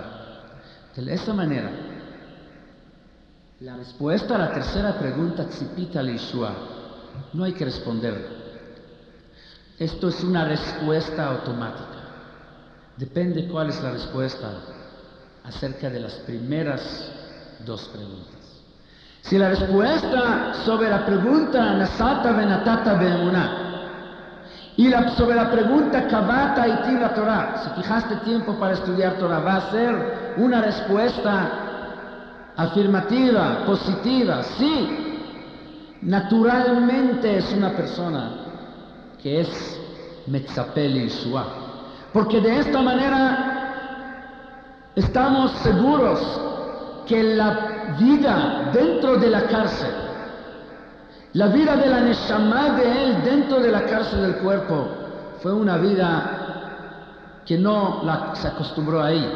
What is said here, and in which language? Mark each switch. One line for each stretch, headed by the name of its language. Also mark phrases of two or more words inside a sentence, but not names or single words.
Spanish: De esa manera, la respuesta a la tercera pregunta,
Hebrew: צפית ישועה,
Spanish: no hay que responderla. Esto es una respuesta automática. Depende cuál es la respuesta acerca de las primeras dos preguntas. Si la respuesta sobre la pregunta
Hebrew: נשאת ונתת באמונה
Spanish: y sobre la pregunta
Hebrew: קבעת עתי לתורה,
Spanish: si fijaste tiempo para estudiar Torah, va a ser una respuesta afirmativa, positiva. Sí, naturalmente es una persona que es
Hebrew: מצפה לישועה,
Spanish: porque de esta manera estamos seguros que la vida dentro de la cárcel La vida de la Neshama de él dentro de la cárcel del cuerpo fue una vida que no se acostumbró a ella.